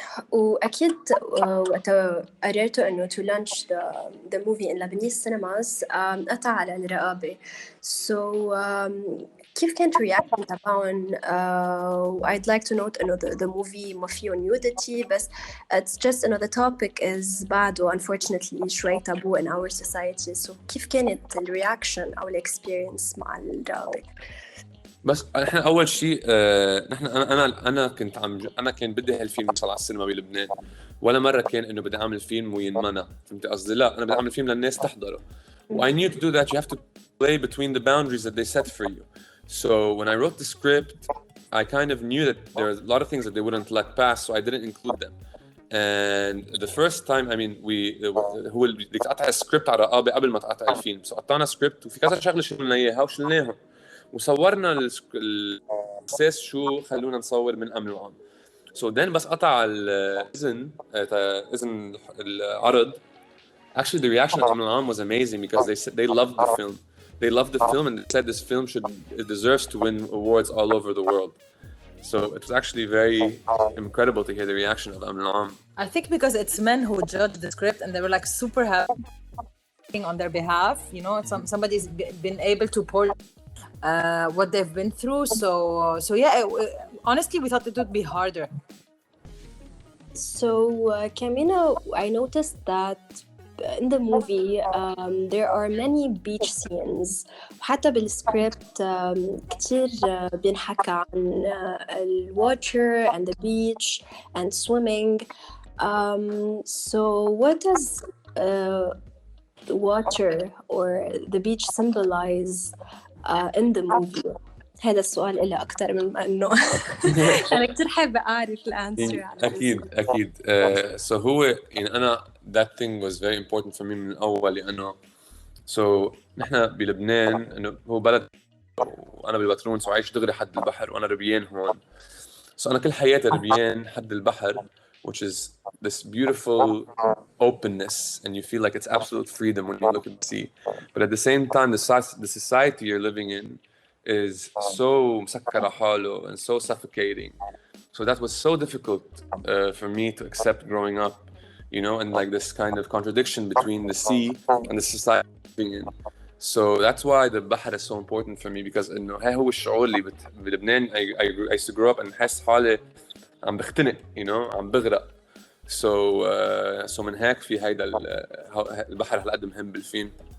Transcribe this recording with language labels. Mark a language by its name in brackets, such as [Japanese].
[Arabic] وأكيد وقت قررتوا إنه [English] to launch the movie in Lebanese cinemas [Arabic] قطع على الرقابة. [English] So [Arabic] كيف كانت [English] reaction تبعهم؟ I'd like to note إنه the movie ما فيه nudity، بس it's just إنه the topic is بعده unfortunately شوي taboo in our society. [Arabic] So كيف كانت reaction أو experience مع الرقابة؟ بس احنا اول شيء نحن انا كان بدي هالفيلم يوصل على السينما بلبنان، ولا مره كان انه بدي اعمل فيلم وينمنع، فهمت قصدي؟ لا، انا بدي اعمل فيلم للناس تحضره. [English] I knew to do that you have to play between the boundaries that they set for you. So when I wrote the script, I kind of knew that there are a lot of things that they wouldn't let pass, so I didn't include them. And the first time, I mean, [Arabic] هو اللي بدك تقطع السكريبت على رقابه قبل ما تقطع الفيلم، so قطعنا سكريبت وفي كذا شغله شلنا اياها وشلناهم وصورنا الاساس شو خلونا نصور من امن العام. So then بس قطع اذن العرض. [English] Actually the reaction of Amn al-Am was amazing, because they loved the film. They loved the film and they said this film deserves to win awards all over the world. So it was actually very incredible to hear the reaction of Amn al-Am. I think because it's men who judged the script and they were like super happy on their behalf, you know, somebody's been able to pour what they've been through. So yeah, honestly we thought it would be harder. So Kamina, I noticed that in the movie there are many beach scenes. [Arabic] حتى بالسكريبت كتير بينحكى عن [English] water and the beach and swimming. So what does the water or the beach symbolize in the movie? [Arabic] هذا السؤال إله أكتر من إنه أنا كتير حابة أعرف الأنسر. أكيد. So هو يعني أنا [English] that thing was very important for me [Arabic] من الأول لأنه so نحن بلبنان إنه هو بلد وأنا بالبترونس وعايش دغري حد البحر وأنا ربيان هون. [English] So [Arabic] أنا كل حياتي ربيان حد البحر, [English] which is this beautiful openness, and you feel like it's absolute freedom when you look at the sea. But at the same time, the society you're living in is so مسكرة حاله and so suffocating. So that was so difficult for me to accept growing up, you know, and like this kind of contradiction between the sea and the society living in. So that's why the بحر is so important for me, because إنه هاي هو الشعور اللي بلبنان I used to grow up and [Arabic] حس حالي عم بختنق, [English] you know, عم بغرق. [Arabic] So من هيك في هيدا البحر هالقد مهم بالفيلم.